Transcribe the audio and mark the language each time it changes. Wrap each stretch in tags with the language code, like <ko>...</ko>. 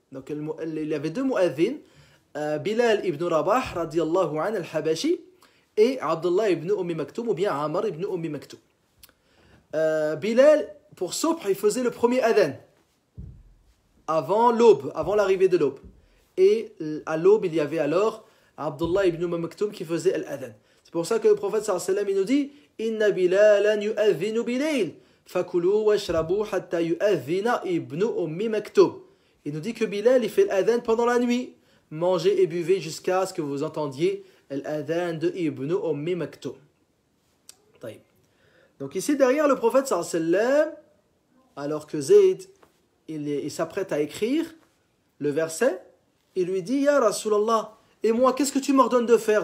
<fr>Donc il y avait deux mu'adhins, Bilal ibn Rabah radiyallahu anhu al-Habashi et Abdullah ibn Ummi Maktoum ou bien Amr ibn Ummi Maktoum. Bilal pour Subh il faisait le premier adhan avant l'aube, avant l'arrivée de l'aube. Et à l'aube il y avait alors Abdullah ibn Ummi Maktoum qui faisait l'adhan. C'est pour ça que le prophète sallallahu alayhi wa sallam il nous dit</fr> <ar>إن بلالا يؤذن بليل فكلوا واشربوا حتى يؤذن ابن أم مكتوم.</ar> <fr>Il nous dit que Bilal il fait l'adhan pendant la nuit. Mangez et buvez jusqu'à ce que vous entendiez l'adhan de Ibn Ummi Maktoum. Donc ici derrière le prophète sallallahu alayhi wa sallam, alors que Zayd il s'apprête à écrire le verset, il lui dit Ya Rasulallah, et moi qu'est-ce que tu m'ordonnes de faire?</fr>